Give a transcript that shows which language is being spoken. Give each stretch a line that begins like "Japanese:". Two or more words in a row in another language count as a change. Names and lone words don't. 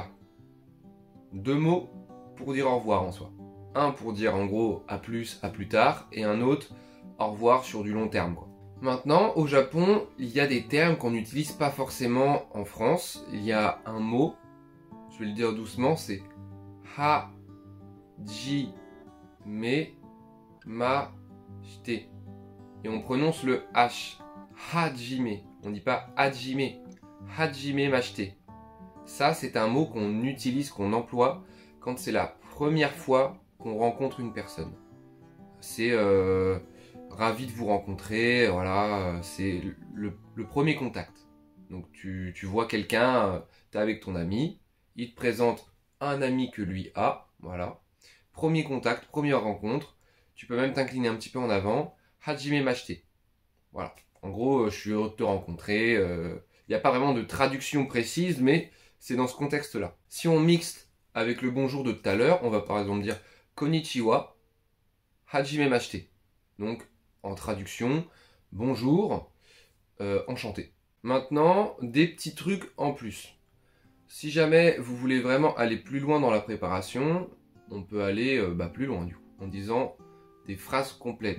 French: Deux mots pour dire au revoir en soi. Un pour dire en gros à plus tard, et un autre au revoir sur du long terme, quoi. Maintenant, au Japon, il y a des termes qu'on n'utilise pas forcément en France. Il y a un mot, je vais le dire doucement, c'est
Japanese: はじめまして.
French: Et on prononce le H. Hajime. On ne dit pas hajime.
Japanese: はじめまして.
French: Ça, c'est un mot qu'on utilise, qu'on emploie quand c'est la première fois qu'on rencontre une personne. C'est ravi de vous rencontrer, voilà, c'est le premier contact. Donc tu vois quelqu'un, tu es avec ton ami, il te présente un ami que lui a, voilà. Premier contact, première rencontre, tu peux même t'incliner un petit peu en avant,
Japanese: はじめまして.
French: Voilà, en gros, je suis heureux de te rencontrer, il n'y a pas vraiment de traduction précise, mais c'est dans ce contexte-là. Si on mixte avec le bonjour de tout à l'heure, on va par exemple dire
Japanese: こんにちは、はじめまして.
French: Donc, en traduction, bonjour, enchanté. Maintenant, des petits trucs en plus. Si jamais vous voulez vraiment aller plus loin dans la préparation, on peut aller plus loin du coup, en disant des phrases complètes.